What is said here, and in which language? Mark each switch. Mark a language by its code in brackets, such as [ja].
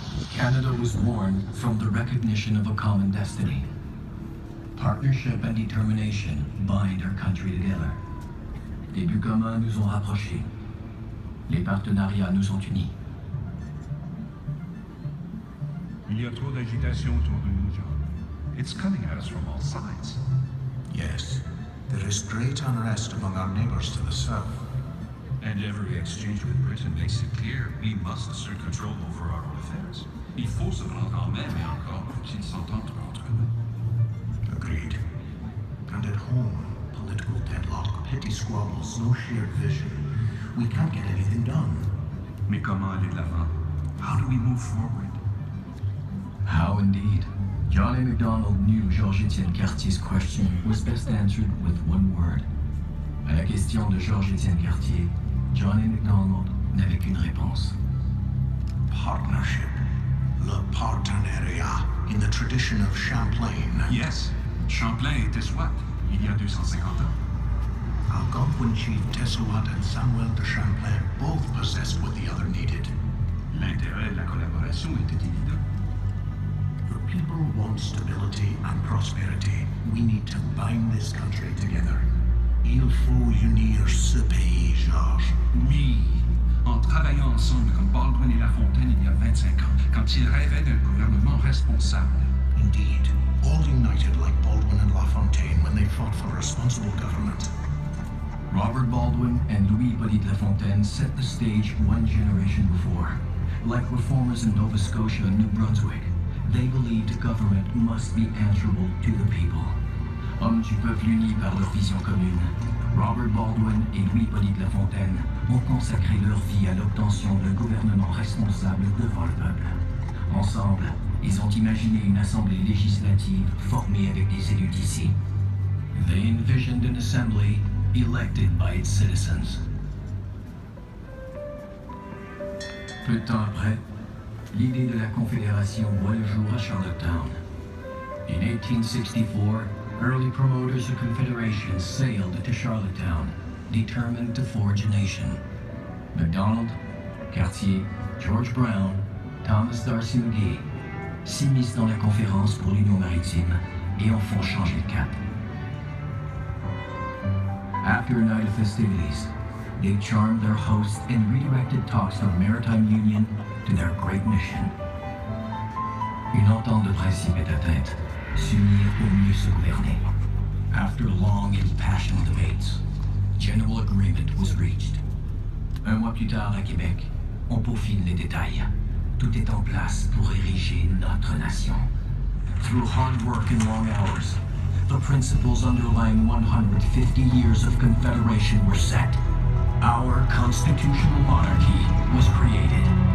[en] Canada was born from the recognition of a common destiny. Partnership and determination bind our country together. [fr] Les buts communs nous ont rapprochés. Les partenariats nous ont unis. Il y a trop d'agitation autour de nous, John. [en] It's coming at us from all sides. Yes, there is great unrest among our neighbors to the south. And every exchange with Britain makes it clear we must assert control over our own affairs. [fr] Il faut se rendre en même et encore faut-il s'entendre entre nous. [en] Agreed. And at home, political deadlock, petty squabbles, no shared vision. We can't get anything done. [fr] Mais comment aller de l'avant? [en] How do we move forward? How indeed? John A. MacDonald knew Georges-Étienne Cartier's question was best answered with one word. [fr] À la question de Georges-Étienne Cartier, John A. MacDonald n'avait qu'une réponse. [en] Partnership. [fr] Le partenariat. [en] In the tradition of Champlain. [fr] Yes, Champlain était SWAT, il y a 250 ans. [en] Algonquin chief Tessouat and Samuel de Champlain both possessed what the other needed. [fr] L'intérêt de la collaboration était évident. [en] The people want stability and prosperity. We need to bind this country together. [fr] Il faut unir ce pays, Georges. Oui, en travaillant ensemble comme Baldwin et Lafontaine il y a 25 ans, quand ils rêvaient d'un gouvernement responsable. [en] Indeed, all united like Baldwin and LaFontaine when they fought for responsible government. Robert Baldwin and Louis Hippolyte Lafontaine set the stage one generation before. Like reformers in Nova Scotia and New Brunswick, they believed government must be answerable to the people. [fr] Hommes du peuple unis par leur vision commune, Robert Baldwin et Louis Hippolyte Lafontaine ont consacré leur vie à l'obtention d'un gouvernement responsable devant le peuple. Ensemble, ils ont imaginé une assemblée législative formée avec des élus d'ici. [en] They envisioned an assembly elected by its citizens. [fr] Peu de temps après, l'idée de la Confédération voit le jour à Charlottetown. [en] In 1864, early promoters of Confederation sailed to Charlottetown, determined to forge a nation. [fr] MacDonald, Cartier, George Brown, Thomas D'Arcy McGee s'immiscent dans la conférence pour l'Union maritime et en font changer le cap. [en] After a night of festivities, they charmed their hosts and redirected talks on maritime union to their great mission. [fr] Une entente de principe est atteinte, s'unir pour mieux se gouverner. [en] After long and passionate debates, general agreement was reached. [fr] Un mois plus tard à Québec, on peaufine les détails. Tout est en place pour ériger notre nation. [en] Through hard work and long hours, the principles underlying 150 years of Confederation were set. Our constitutional monarchy was created.